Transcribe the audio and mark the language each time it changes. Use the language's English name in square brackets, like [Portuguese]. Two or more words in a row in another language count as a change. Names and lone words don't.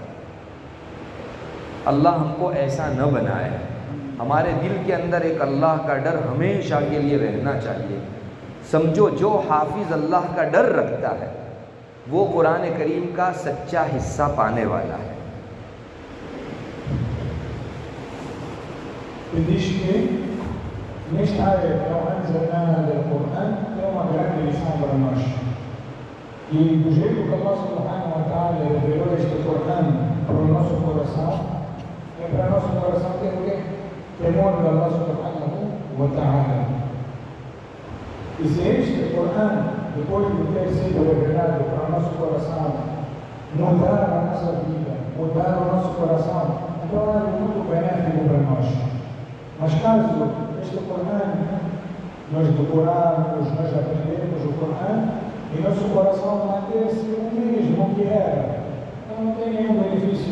[Hindi] अल्लाह हमको ऐसा न बनाए। हमारे दिल के अंदर एक अल्लाह का डर हमेशा के लिए रहना चाहिए। समझो जो हाफिज़ अल्लाह का डर रखता है वो कुरान करीम का सच्चा हिस्सा पाने वाला है। [Portuguese] Nesta área, não [Arabic] anzalna al-Qur'an, [Portuguese] tem uma grande lição para nós. E do jeito que [Arabic] Allah subhanahu wa ta'ala [Portuguese] revelou este Qur'an para o nosso coração, é para o nosso coração ter o quê? Temor de [Arabic] Allah subhanahu wa ta'ala. [Portuguese] E se este Qur'an, depois de ter sido revelado para o nosso coração, mudar a nossa vida, mudar o nosso coração, então é muito benéfico para nós. Mas caso este Qur'an nós decorarmos, nós aprendemos o Qur'an e nosso coração manter-se o mesmo que era, então não tem nenhum benefício.